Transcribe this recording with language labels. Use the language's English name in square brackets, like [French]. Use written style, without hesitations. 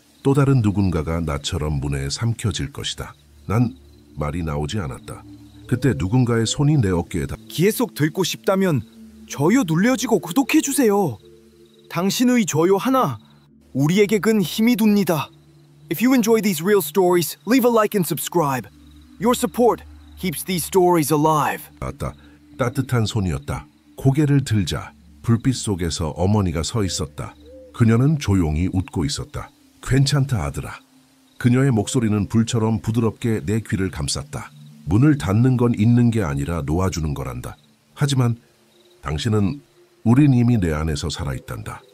[Korean] 또 다른 누군가가 나처럼 문에 삼켜질 것이다. 난 말이 나오지 않았다. 그때 누군가의 손이 내 어깨에 기회 속 듣고 싶다면 좋아요 눌러주고 구독해주세요. 당신의 좋아요 하나 우리에게 큰 힘이 됩니다. [English] If you enjoy these real stories, leave a like and subscribe. Your support keeps these stories alive. [Korean] 닿았다. 따뜻한 손이었다. 고개를 들자 불빛 속에서 어머니가 서 있었다. 그녀는 조용히 웃고 있었다. 괜찮다 아들아. 그녀의 목소리는 불처럼 부드럽게 내 귀를 감쌌다. 문을 닫는 건 있는 게 아니라 놓아주는 거란다. 하지만 당신은 우린 이미 내 안에서 살아있단다.